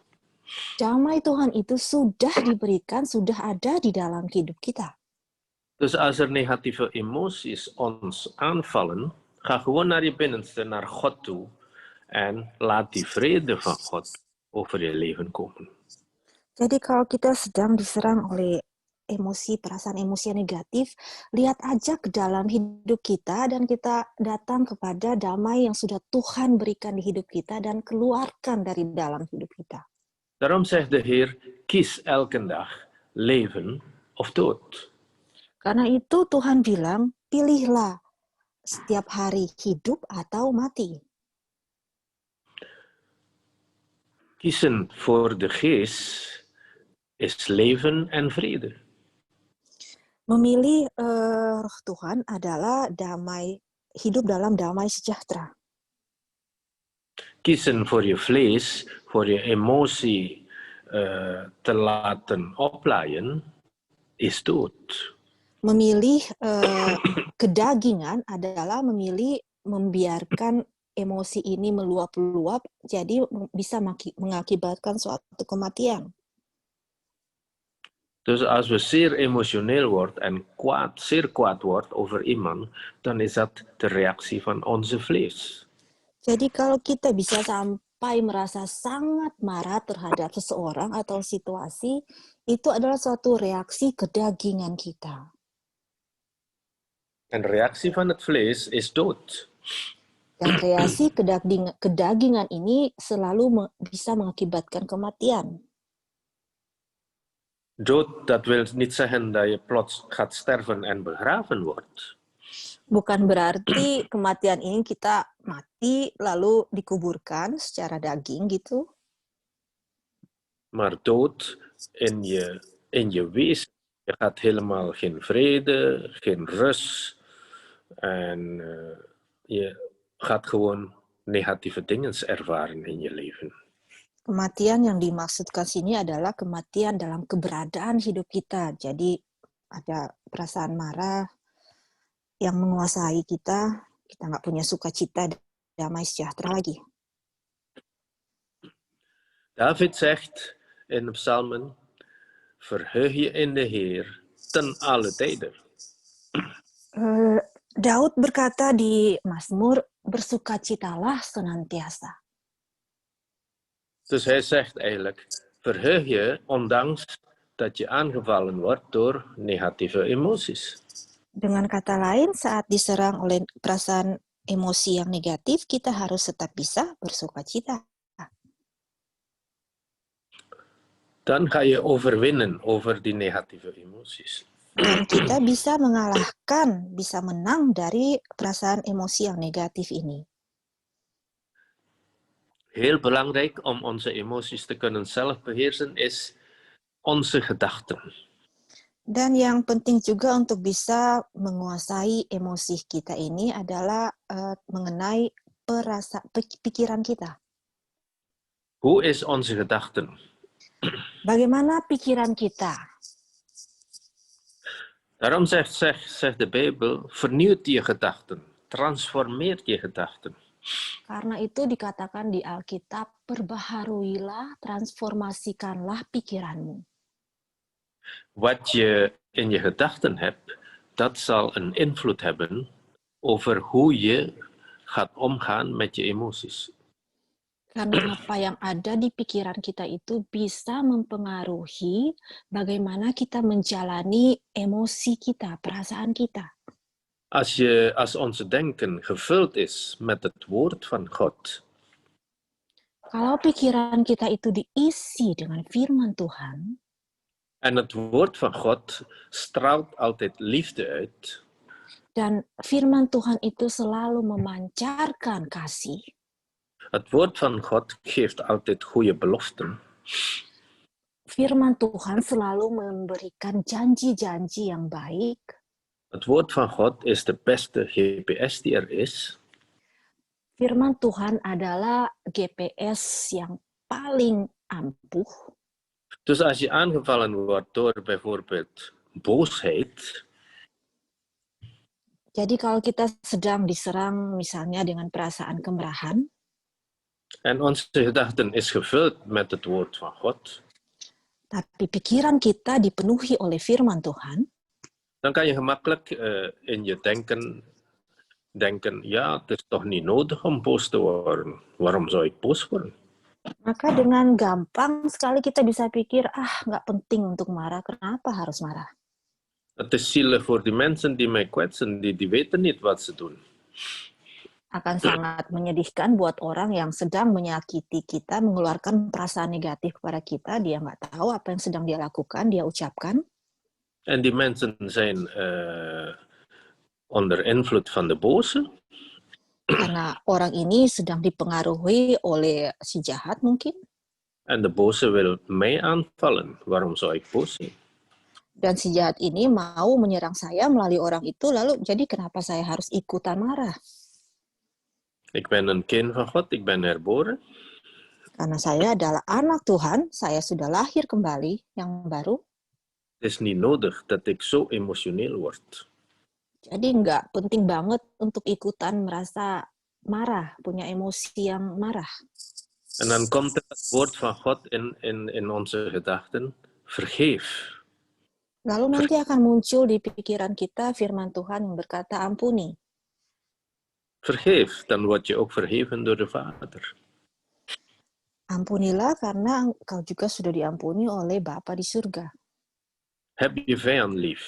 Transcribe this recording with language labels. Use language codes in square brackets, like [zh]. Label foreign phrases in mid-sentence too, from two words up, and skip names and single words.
[id] Damai Tuhan itu sudah diberikan, sudah ada di dalam hidup kita. [nl] Dus als er negatieve emoties ons aanvallen, ga gewoon naar je binnenste, naar God toe. En laat die vrede van God over je leven komen. [id] Jadi kalau kita sedang diserang oleh perasaan emosi yang negatif, lihat aja ke dalam hidup kita dan kita datang kepada damai yang sudah Tuhan berikan di hidup kita dan keluarkan dari dalam hidup kita. [nl] Daarom zegt de Heer, kies elke dag leven of dood. [id] Karena itu Tuhan bilang, pilihlah setiap hari hidup atau mati. [nl] Kiezen voor de geest is leven en vrede. [id] Memilih roh Tuhan adalah hidup dalam damai sejahtera. [nl] Kiezen voor je vlees, voor je emotie te laten oplaaien, is dood. [id] Memilih kedagingan adalah memilih membiarkan emosi ini meluap-luap, jadi bisa mengakibatkan suatu kematian. [nl] Dus als we zeer emotioneel worden en zeer kwaad wordt over iemand, dan is dat de reactie van onze vlees. [id] Jadi kalau kita bisa sampai merasa sangat marah terhadap seseorang atau situasi, itu adalah suatu reaksi kedagingan kita. [nl] En de reactie van het vlees is dood. [id] Dan reaksi kedagingan ini selalu bisa mengakibatkan kematian. [nl] Dood, dat wil niet zeggen dat je plots gaat sterven en begraven wordt. [id] Bukan berarti kematian ini kita mati lalu dikuburkan secara daging gitu. [nl] Maar dood in je wezen. Je gaat helemaal geen vrede, geen rust. En je gaat gewoon negatieve dingen ervaren in je leven. [id] Kematian yang dimaksudkan sini adalah kematian dalam keberadaan hidup kita. Jadi ada perasaan marah yang menguasai kita nggak punya sukacita, damai sejahtera lagi. [nl] David zegt in de psalmen, verheug je in de Heer ten alle tijden. [id] Daud berkata di Mazmur, bersukacitalah senantiasa. [nl] Dus hij zegt eigenlijk, verheug je ondanks dat je aangevallen wordt door negatieve emoties. [id] Dengan kata lain, saat diserang oleh perasaan emosi yang negatif, kita harus tetap bisa bersukacita. [nl] Dan ga je overwinnen over die negatieve emoties. [id] Dan kita bisa mengalahkan, bisa menang dari perasaan emosi yang negatif ini. [nl] Heel belangrijk om onze emoties te kunnen zelf beheersen is onze gedachten. [id] Dan yang penting juga untuk bisa menguasai emosi kita ini adalah mengenai pikiran kita. [nl] Hoe is onze gedachten? [id] Bagaimana pikiran kita? [nl] Daarom zegt de Bijbel, vernieuwt je gedachten, transformeert je gedachten. [id] Karena itu dikatakan di Alkitab, perbaharuilah, transformasikanlah pikiranmu. [nl] Wat je in je gedachten hebt, dat zal een invloed hebben over hoe je gaat omgaan met je emoties. [id] Karena apa yang ada di pikiran kita itu bisa mempengaruhi bagaimana kita menjalani emosi kita, perasaan kita. [nl] Als onze denken gevuld is met het woord van God, [id] Kalau pikiran kita itu diisi dengan firman Tuhan, [nl] en het woord van God straalt altijd liefde uit, [id] dan firman Tuhan itu selalu memancarkan kasih, [nl] het woord van God geeft altijd goede beloften, [id] firman Tuhan selalu memberikan janji-janji yang baik, [nl] het woord van God is de beste GPS die er is, [id] firman Tuhan adalah GPS yang paling ampuh. [nl] dus als je aangevallen wordt door bijvoorbeeld boosheid, [id] Jadi kalau kita sedang diserang misalnya dengan perasaan kemarahan, [nl] en onze gedachten is gevuld met het woord van God, [id] tapi pikiran kita dipenuhi oleh firman Tuhan, [nl] dan kan je gemakkelijk in je denken, ja, het is toch niet nodig om boos te worden. Waarom zou ik boos worden? [id] maka dengan gampang sekali kita bisa pikir, nggak penting untuk marah, kenapa harus marah? [nl] Het is zielig voor die mensen die mij kwetsen, die weten niet wat ze doen. [id] Akan sangat menyedihkan buat orang yang sedang menyakiti kita, mengeluarkan perasaan negatif kepada kita, dia nggak tahu apa yang sedang dia lakukan, dia ucapkan. [nl] En die mensen zijn onder invloed van de boze. [id] Karena orang ini sedang dipengaruhi oleh si jahat mungkin. [nl] En de boze wil mij aanvallen. Waarom zou ik boos zijn? [id] Dan si jahat ini mau menyerang saya melalui orang itu, lalu jadi kenapa saya harus ikutan marah? [nl] Ik ben een kind van God, ik ben herboren. [id] Karena saya adalah anak Tuhan, saya sudah lahir kembali, yang baru. [nl] Het is niet nodig dat ik zo emotioneel word. [id] Jadi nggak penting banget untuk ikutan merasa marah, punya emosi yang marah. [nl] En dan komt het woord van God in onze gedachten. Vergeef. [id] Lalu nanti akan muncul di pikiran kita firman Tuhan yang berkata, ampuni. [nl] Vergeef, dan word je ook vergeven door de Vader. [id] Ampunilah karena engkau juga sudah diampuni oleh Bapa di surga. [nl] Heb je vijand lief.